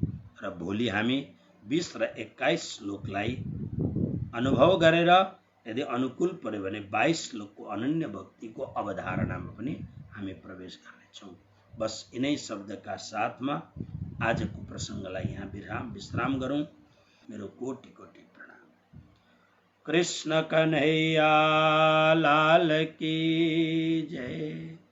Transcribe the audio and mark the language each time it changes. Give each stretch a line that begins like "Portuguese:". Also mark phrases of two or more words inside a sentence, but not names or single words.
Nepali: र भोलि हामी 20 र 21 श्लोकलाई अनुभव गरेर यदि अनुकूल पर्यो भने 22 श्लोकको अनन्य भक्तिको अवधारणामा पनि हामी प्रवेश गर्नेछौँ। बस यिनै शब्दका साथमा आजको प्रसङ्गलाई यहाँ विश्राम गरौँ। मेरो कोटि कोटि प्रणाम।
Hindi: कृष्ण कन्हैया लाल की जय।